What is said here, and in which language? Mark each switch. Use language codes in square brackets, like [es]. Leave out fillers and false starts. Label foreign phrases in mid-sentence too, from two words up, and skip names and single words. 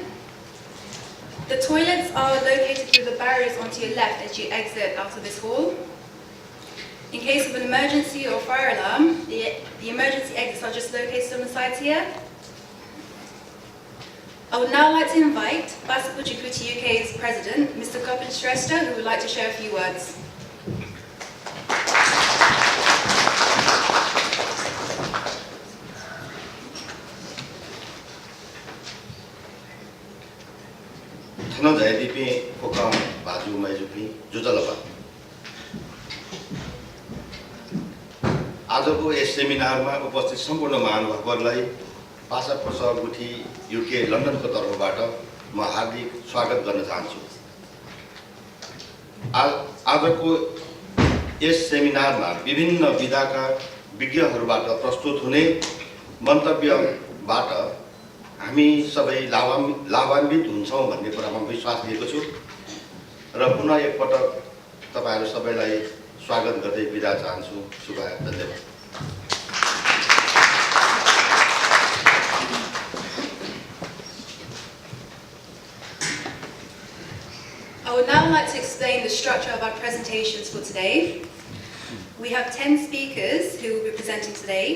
[en] The toilets are located through the barriers onto your left as you exit out of this hall. In case of an emergency or fire alarm, the emergency exits are just located on the sides here. I would now like to invite PPGUK UK's President, Mr. Speech Shrestha, who would like to share a few words. 타나자이디피 포감 바주 마이주피 जुजलबा [ne] आजको यस सेमिनारमा उपस्थित सम्पूर्ण महानुभावहरूलाई PPGUK UK लन्डनको तर्फबाट म हार्दिक स्वागत गर्न चाहन्छु। आजको यस सेमिनारमा विभिन्न विधाका विज्ञहरूबाट प्रस्तुत हुने मन्तव्यबाट हामी सबै लाभान्वित हुन्छौँ भन्ने कुरामा विश्वास लिएको छु र पुनः एकपटक तपाईहरु सबैलाई स्वागत गर्दै बिदा चाहन्छु। शुभकामना। धन्यवाद। [en] I would now like to explain the structure of our presentations for today. We have 10 speakers who will be presenting today.